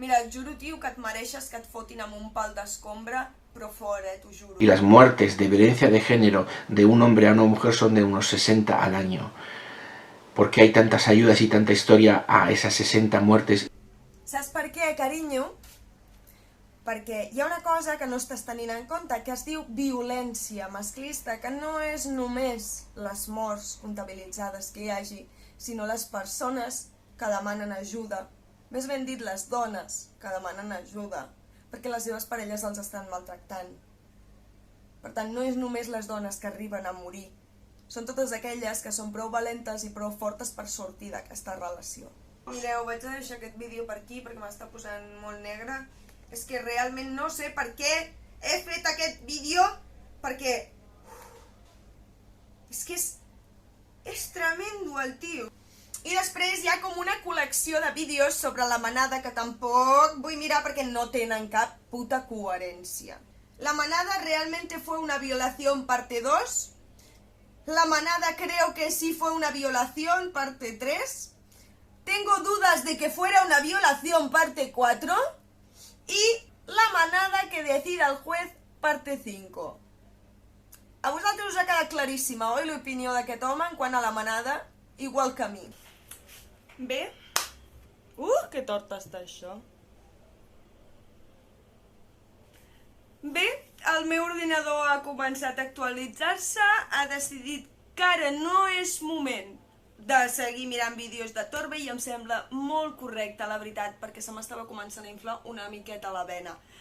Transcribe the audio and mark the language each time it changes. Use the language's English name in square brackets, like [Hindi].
[Catalan] Mira, et juro, tio, que et mereixes que et fotin amb un pal d'escombra, però fora, t'ho juro. [Spanish] Y las muertes de violencia de género de un hombre a una mujer son de unos 60 al año. ¿Por qué hay tantas ayudas y tanta historia a esas 60 muertes? [Catalan] Saps per què, carinyo? Perquè hi ha una cosa que no estàs tenint en compte, que es diu violència masclista, que no és només les morts comptabilitzades que hi hagi, sinó les persones que demanen ajuda, més ben dit les dones que demanen ajuda, perquè les seves parelles els estan maltractant. Per tant, no és només les dones que arriben a morir, són totes aquelles que són prou valentes i prou fortes per sortir d'aquesta relació. Mireu, vaig a deixar aquest vídeo per aquí perquè m'està posant molt negre. És que realment no sé per què he fet aquest vídeo, perquè és que és tremendo el tio. I després hi ha com una col·lecció de vídeos sobre la manada que tampoc vull mirar perquè no tenen cap puta coherència. [Spanish] La manada realmente fue una violación parte 2. La manada creo que sí fue una violación parte 3. Tengo dudas de que fuera una violación parte 4. Y la manada que decida el juez parte 5. [Catalan] A vosaltres us ha quedat claríssima, oi, l'opinió d'aquest home en quant a la manada, igual que a mi. Bé. Que tort està això. Bé, el meu ordinador ha començat a actualitzar-se, ha decidit que ara no és moment de seguir mirant vídeos de Torbe i em sembla molt correcte, la veritat, perquè se m'estava començant a inflar una miqueta la vena.